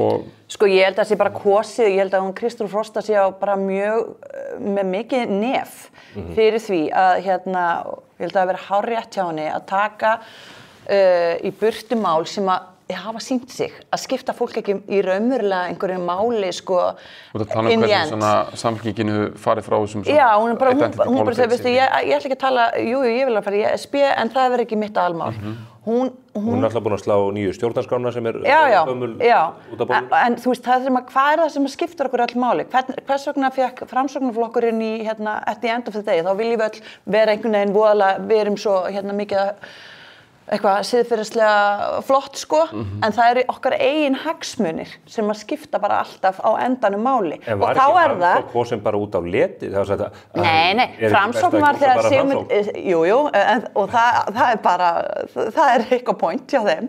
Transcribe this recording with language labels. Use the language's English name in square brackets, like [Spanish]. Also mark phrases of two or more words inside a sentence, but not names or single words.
[Icelandic] Sko ég held að það sé bara kosið, ég held að hún Kristrún Frosta sé á bara mjög með mikið nef fyrir því að ég held að það vera hárrétt hjá henni að taka í burtu mál sem að hafa sýnt sig að skipta fólk ekki í raunverulega einhverju máli sko [English] in the end. [Icelandic] Samfélkinginu farið frá þessum hún bara segir, veistu, ég ætla ekki að tala, ég vil að fara í ESB en það verður ekki mitt aðalmál. Hún er alltaf búin að slá nýju stjórnarskrána sem er gömul út af borðinu. En þú veist, hvað er það sem skiptir okkur öll máli? Hvers vegna fekk Framsóknarflokkurinn í [English] at the end of the day? [Icelandic] Þá viljum við öll vera einhvern veginn voðalega, við erum svo mikið eitthvað siðferðislega flott sko, en það eru okkar eigin hagsmunir sem að skipta bara alltaf á endanum máli. En var ekki Framsókn kosin bara út á leti? Nei, Framsókn var þegar Sigmund, og það er bara, það er eitthvað point hjá þeim.